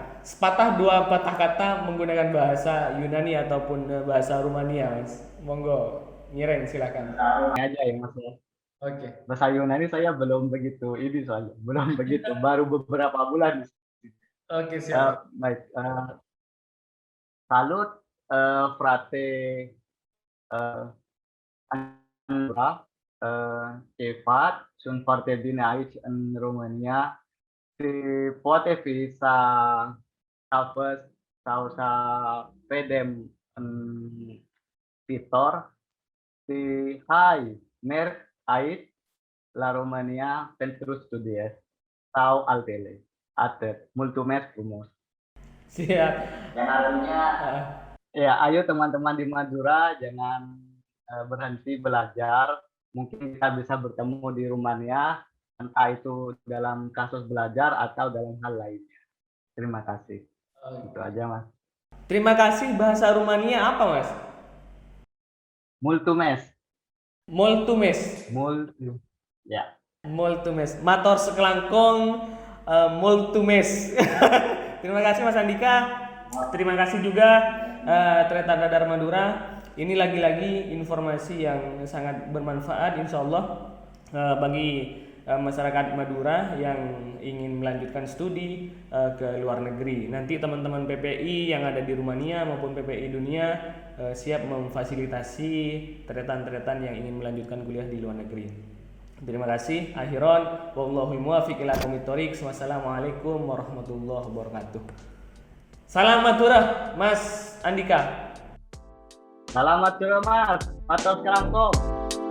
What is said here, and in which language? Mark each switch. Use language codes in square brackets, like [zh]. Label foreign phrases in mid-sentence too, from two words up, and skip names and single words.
[id] Sepatah dua patah kata menggunakan bahasa Yunani ataupun bahasa Rumania, Mas. Monggo, Ngiren silakan. Ini aja ya Mas ya. Oke. Bahasa Yunani saya belum begitu ini soalnya, belum begitu, baru beberapa bulan. Oke, siap. Baik, [ro] salut, frate, cepat, sunt foarte bine aici în România și poate fi să fost sau să vedem în viitor și hai, merg aici la România pentru studiez sau altele. Atât. Mulțumesc frumos. [id] Siap. Dan artinya Ah, ya, ayo teman-teman di Madura jangan berhenti belajar. Mungkin kita bisa bertemu di Rumania, entah itu dalam kasus belajar atau dalam hal lainnya. Terima kasih. Itu aja, Mas. Terima kasih bahasa Rumania apa, Mas? Multumes. Moltumes. Multu. Ya. Moltumes. [mad] Mator sekelangkong moltumes. [id] Terima kasih Mas Andika. Terima kasih juga Treta Radar Madura. Ini lagi-lagi informasi yang sangat bermanfaat [ar] إن شاء الله [id] bagi masyarakat Madura yang ingin melanjutkan studi ke luar negeri. Nanti teman-teman PPI yang ada di Rumania maupun PPI dunia siap memfasilitasi tretan-tretan yang ingin melanjutkan kuliah di luar negeri. Terima kasih. Akhiron, [ar] والله الموفق إلى أقوم الطريق. والسلام عليكم ورحمة الله وبركاته. [id] Salam Madura, Mas Andika. Selamat sore, Mas. [mad] Matur kelangkong.